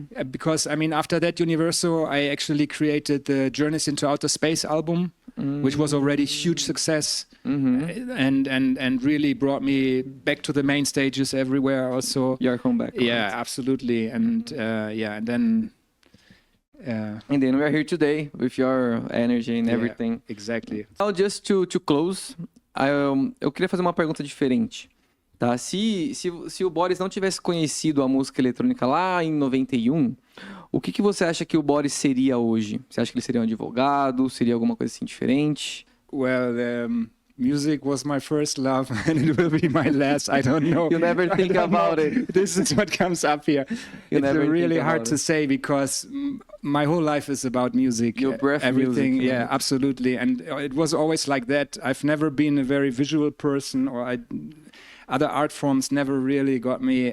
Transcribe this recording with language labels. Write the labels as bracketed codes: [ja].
[en] Because, I mean, after that Universo, I actually created the Journeys into Outer Space album, which was already a huge success and really brought me back to the main stages everywhere also. Your comeback. Yeah, right? absolutely. And and then... And then we are here today with your energy and everything. Exactly. Now, just to close, [pt] eu queria fazer uma pergunta diferente. Tá? Se o Boris não tivesse conhecido a música eletrônica lá em 91, o que você acha que o Boris seria hoje? Você acha que ele seria um advogado? Seria alguma coisa assim diferente? [en] Well, music was my first love and it will be my last. I don't know. You never think about it. This is what comes up here. It's really hard to say because my whole life is about music. Your breath, everything. music. Yeah, absolutely. And it was always like that. I've never been a very visual person, or other art forms never really got me.